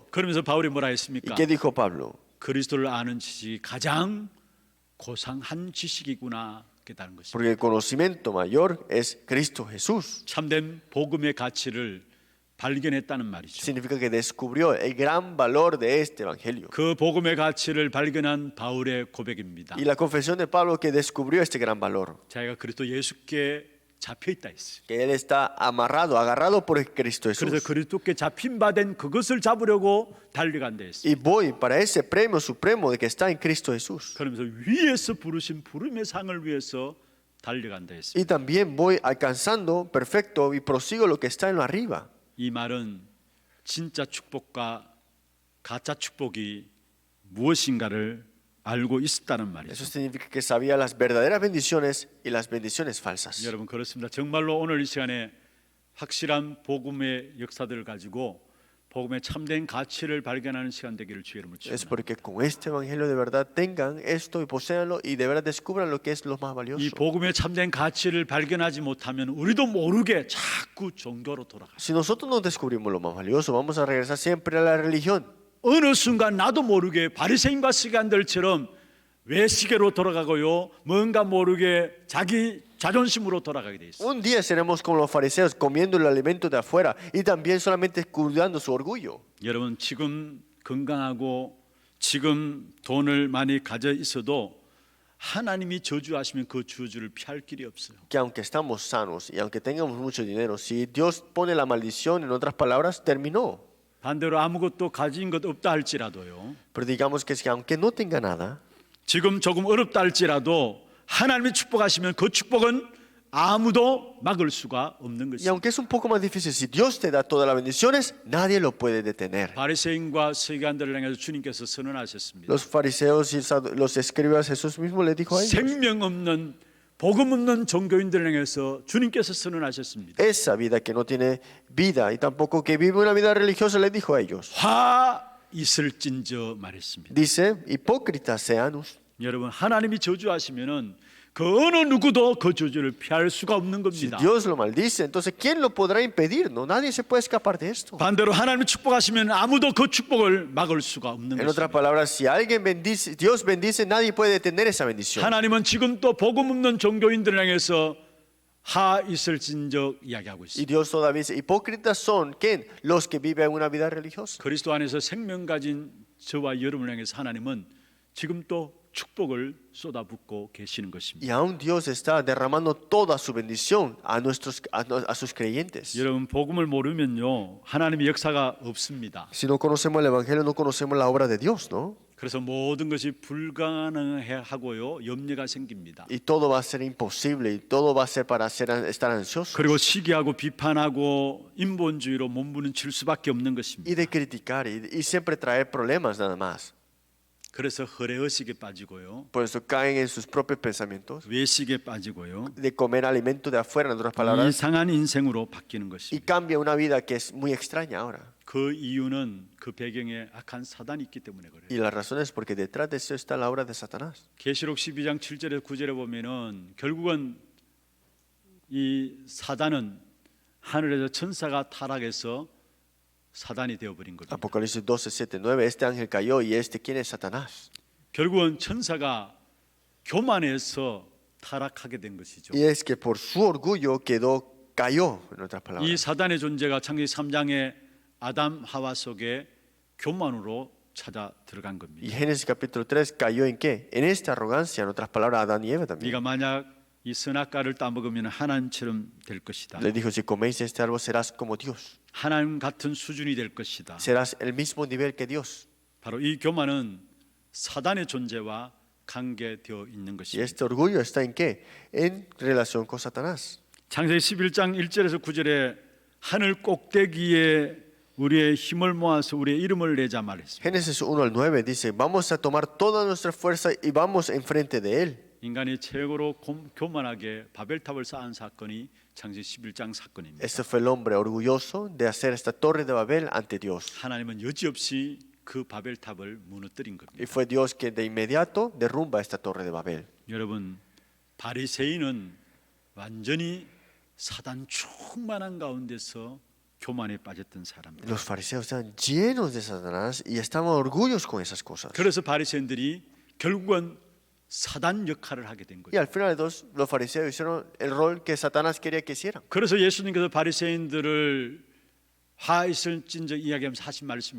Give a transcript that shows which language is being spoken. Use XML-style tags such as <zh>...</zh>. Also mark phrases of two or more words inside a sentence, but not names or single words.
<ko>그러면서 바울이 뭐라</ko> <es>¿Y</es> <ko>했습니까?</ko> <es>qué dijo Pablo?</es> <ko>그리스도를 아는 지식이 가장 고상한 지식이구나 깨달은 것입니다.</ko> <es>Porque el conocimiento mayor es Cristo Jesús.</es> <ko>참된 복음의 가치를 발견했다는 말이죠.</ko> <es>Significa que descubrió el gran valor de este evangelio.</es> <ko>그 복음의 가치를 발견한 바울의 고백입니다.</ko> <es>Y la confesión de Pablo que descubrió este gran valor.</es> <ko>자기가 그리스도 예수께 잡혀 있다 했어요.</ko> <es>Que él está amarrado, agarrado por el Cristo</es> <ko>그래서</ko> <es>Jesús.</es> <ko>그리스도께 잡힌 바 된 그것을 잡으려고 달려간다 했어요.</ko> <es>Y voy para ese premio supremo de que está en Cristo Jesús.</es> <ko>그러면서 위에서 부르신 부름의 상을 위해서 달려간다 했어요.</ko> <es>Y también voy alcanzando perfecto y prosigo lo que está en lo arriba.</es> <ko>이 말은 진짜 축복과 가짜 축복이 무엇인가를 알고 있었다는 말이죠.</ko> <es>Eso significa que sabía las verdaderas bendiciones y las bendiciones falsas.</es> <ko>여러분 그렇습니다. 정말로 오늘 이 시간에 확실한 복음의 역사들을 가지고 복음의 참된 가치를 발견하는 시간 되기를 주의 이름으로</ko> <es>Es</es> <ko>축원합니다.</ko> <es>porque con este evangelio de verdad tengan esto y poseanlo y de verdad descubran lo que es lo más</es> <ko>이</ko> <es>valioso.</es> <ko>복음의 참된 가치를 발견하지 못하면 우리도 모르게 자꾸 종교로 돌아가요.</ko> <es>Si nosotros no descubrimos lo más valioso, vamos a regresar siempre a la religión.</es> <ko>어느 순간 나도 모르게 바리새인과 시간들처럼 외식으로 돌아가고요. 뭔가 모르게 자기 자존심으로 돌아가게 돼 있어요.</ko> <es>Un día seremos como los fariseos comiendo el alimento de afuera y también solamente cuidando su orgullo.</es> <ko>여러분 지금 건강하고 지금 돈을 많이 가져 있어도 하나님이 저주하시면 그 저주를 피할 길이 없어요.</ko> <es>Que aunque estamos sanos y aunque tengamos mucho dinero, si Dios pone la maldición, en otras palabras, terminó.</es> <ko>반대로 아무것도 가진 것 없다 할지라도요.</ko> <es>Pero digamos que es que aunque no tenga nada,</es> <ko>지금 조금 어렵다 할지라도 하나님이 축복하시면 그 축복은 아무도 막을 수가 없는</ko> <es>y</es> <ko>것입니다.</ko> <es>aunque es un poco más difícil, si Dios te da todas las bendiciones, nadie lo puede detener.</es> <ko>바리새인과 서기관들을 향해서 주님께서 선언하셨습니다.</ko> <es>Los fariseos y los escribas, Jesús mismo les dijo a ellos.</es> <ko>생명 없는 복음 없는 종교인들을 향해서 주님께서 선언하셨습니다.</ko> <es>Esa vida que no tiene vida y tampoco que vive una vida religiosa, les dijo a ellos.</es> <ko>화 있을진저 말했습니다.</ko> <es>Dice, hipócritas seanos.</es> <ko>여러분 하나님이 저주하시면은 그 어느 누구도 그 저주를 피할 수가 없는</ko> <es>Si</es> <ko>겁니다.</ko> <es>Dios lo maldice, entonces ¿quién lo podrá impedir? No, nadie se puede escapar de esto.</es> <ko>반대로 하나님이 축복하시면 아무도 그 축복을 막을 수가 없는</ko> <es>En otras</es> <ko>것입니다.</ko> <es>palabras, si alguien bendice, Dios bendice, nadie puede detener esa bendición.</es> <ko>하나님은 지금 또 복음 없는 종교인들을 향해서 하 있을진저 이야기하고</ko> <es>Y</es> <ko>있습니다.</ko> <es>Dios todavía dice, hipócritas son ¿quién? Los que viven una vida religiosa.</es> <ko>그리스도 안에서 생명 가진 저와 여러분을 향해서 하나님은 지금 또 축복을 쏟아붓고 계시는 것입니다.</ko> <es>Y aún Dios está derramando toda su bendición a sus creyentes.</es> <ko>여러분 복음을 모르면요 하나님의 역사가 없습니다.</ko> <es>Si no conocemos el Evangelio, no conocemos la obra de Dios, ¿no?</es> <ko>그래서 모든 것이 불가능하고요 염려가 생깁니다.</ko> <es>Y todo va a ser imposible y todo va a ser para estar ansioso.</es> <ko>그리고 시기하고 비판하고 인본주의로 몸부림칠 수밖에 없는 것입니다.</ko> <es>Y de criticar y siempre traer problemas nada más.</es> <ko>그래서 허례의식에 빠지고요,</ko> <es>Por eso caen en sus propios pensamientos.</es> <ko>외식에 빠지고요,</ko> <es>De comer alimento de afuera, en otras palabras.</es> <ko>이상한 인생으로 바뀌는</ko> <es>Y</es> <ko>것입니다.</ko> <es>cambia una vida que es muy extraña ahora.</es> <ko>그 이유는 그 배경에 악한 사단이 있기 때문에 그래요.</ko> <es>Y la razón es porque detrás de eso está la obra de Satanás.</es> <ko>계시록 12장 7절에 9절에 보면은 결국은 이 사단은 하늘에서 천사가 타락해서 사단이 되어버린 거죠.</ko> <es>Apocalipsis 12, 7, 9. Este ángel cayó y ¿quién es Satanás?</es> <ko>결국은 천사가 교만해서 타락하게 된 것이죠.</ko> <es>Y es que por su orgullo cayó, en otras</es> <ko>이</ko> <es>palabras.</es> <ko>사단의 존재가 창세기 3장의 아담 하와 속에 교만으로 찾아 들어간</ko> <es>Y</es> <ko>겁니다.</ko> <es>Génesis capítulo 3 cayó en qué? En esta arrogancia, en otras palabras, Adán y Eva también.</es> <ko>네가 만약 이 선악과를 따먹으면 하나님처럼 될 것이다.</ko> <es>Les dijo, si coméis de este árbol serás como Dios.</es> <ko>하나님 같은 수준이 될 것이다.</ko> <es>Serás el mismo nivel que Dios.</es> <ko>바로 이 교만은 사단의 존재와 관계되어 있는</ko> <es>Y</es> <ko>것입니다.</ko> <es>este orgullo está en qué? En relación con Satanás.</es> <ko>창세기 11장 1절에서 9절에 하늘 꼭대기에 우리의 힘을 모아서 우리의 이름을 내자 말했습니다.</ko> <es>Génesis 1 al 9 dice, vamos a tomar toda nuestra fuerza y vamos enfrente de él.</es> <ko>인간이 최고로 교만하게 바벨탑을 쌓은 사건이 창세기 11장 사건입니다.</ko> <es>Este fue el hombre orgulloso de hacer esta torre de Babel ante Dios.</es> <ko>하나님은 여지없이 그 바벨탑을 무너뜨린</ko> <es>Y</es> <ko>겁니다.</ko> <es>fue Dios que de inmediato derrumba esta torre de Babel.</es> <ko>여러분, 바리새인은 완전히 사단 충만한 가운데서 교만에 빠졌던 사람들.</ko> <es>Los fariseos estaban llenos de Satanás y estaban orgullosos con esas cosas.</es> <ko>그래서 바리새인들이 결국은 사단 역할을 하게 된</ko> <es>Y</es> <ko>거예요.</ko> <es>al final los fariseos hicieron el rol que Satanás quería que hicieran.</es> <ko>그래서 예수님께서 바리새인들을 화 있을진저 이야기하면서 하신 말씀이</ko>